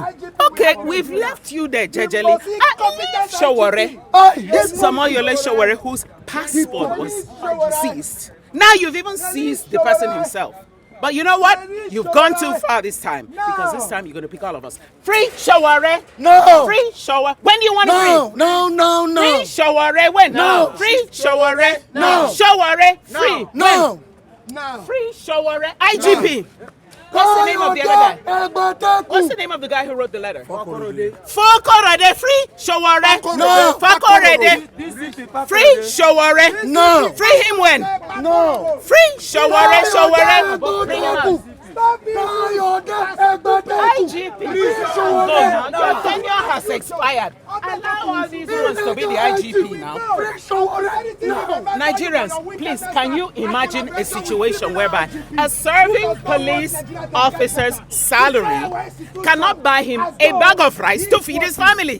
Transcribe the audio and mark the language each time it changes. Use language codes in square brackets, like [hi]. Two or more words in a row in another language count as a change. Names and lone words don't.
[en] Okay, we've left you there, Jejeli. Leave Sowore. This is Omoyele Sowore, whose passport was seized. Now you've even seized the person himself. But you know what? You've gone too far this time. Because this time you're going to pick all of us. Free Sowore. No. Free Sowore. When do you want to free? No. Free Sowore. When? No. Free Sowore. No. Sowore. Free. No. Now. Free Sowore. IGP. What's the name of the other guy? What's the name of the guy who wrote the letter? Fakorede. Free Sowore. No. Fakorede. Free Sowore. No. Free him when? No. Free Sowore. Bring him out. IGP. Go now. Your tenure has expired. Allow all these ones to be the IGP now. Nigerians, please, can you imagine a situation whereby a serving police officer's salary cannot buy him a bag of rice to feed his family?